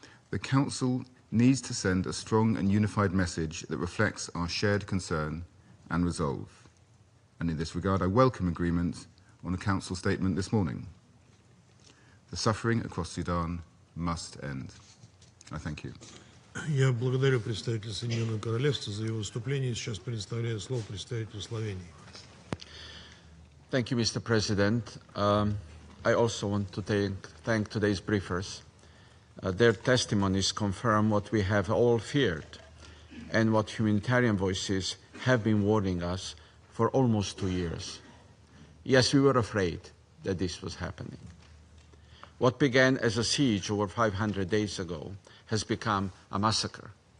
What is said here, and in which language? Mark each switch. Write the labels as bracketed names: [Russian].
[English] The Council needs to send a strong and unified message that reflects our shared concern and resolve. And in this regard, I welcome agreement on the Council statement this morning. The suffering across Sudan must end. I thank you. [Russian] Я благодарю представителя Соединенного Королевства за его выступление. Сейчас предоставляю слово представителю Словении. [English] Thank you, Mr. President. I also want to thank today's briefers. Their testimonies confirm what we have all feared and what humanitarian voices have been warning us for almost 2 years. Yes, we were afraid that this was happening. What began as a siege over 500 days ago has become a massacre.